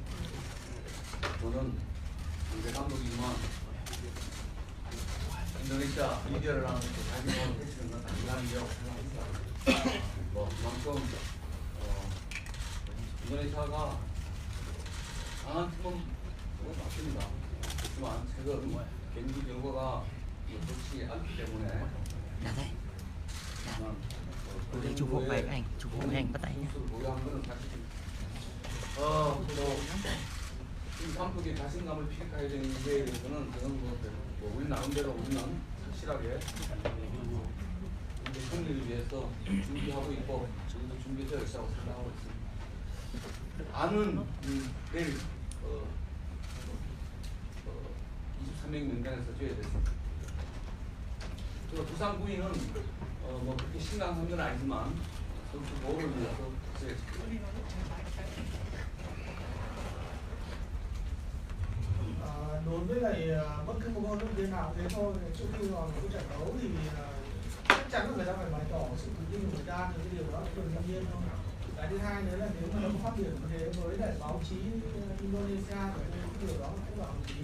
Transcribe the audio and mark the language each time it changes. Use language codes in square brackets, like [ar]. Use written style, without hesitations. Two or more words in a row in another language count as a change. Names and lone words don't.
[ko] 저는 우리 감독이지만 인도네시아 미디어를 하는 자신감을 펼치는 건 당연한데요. 그만큼 인도네시아가 강한 팀은 맞습니다. 그렇지만 최근 경기 결과가 좋지 않기 때문에 [vi] Để chụp hộ về ảnh, chụp hộ ảnh bắt tay nhé. [ko] 이 감독의 자신감을 피력해야 되는 데 대해서는 저는 우리 나름대로 우리는 확실하게 승리를 위해서 준비하고 있고 저희도 준비되어 있다고 생각하고 있습니다. 안은 내일 23명 명단에서 줘야 됐습니다. 부상 부위는 뭐 그렇게 심각한 건 아니지만 선수 보호를 위해서 [vi] đối với lại bất cứ một huấn luyện viên nào thế thôi, trước khi vào một trận đấu thì chắc chắn là người ta phải bày tỏ sự tự tin của người ta, thì cái điều đó là điều đương nhiên thôi. Cái thứ hai nữa là nếu mà nó phát biểu như thế với lại báo chí Indonesia thì cái điều đó cũng là hợp lý.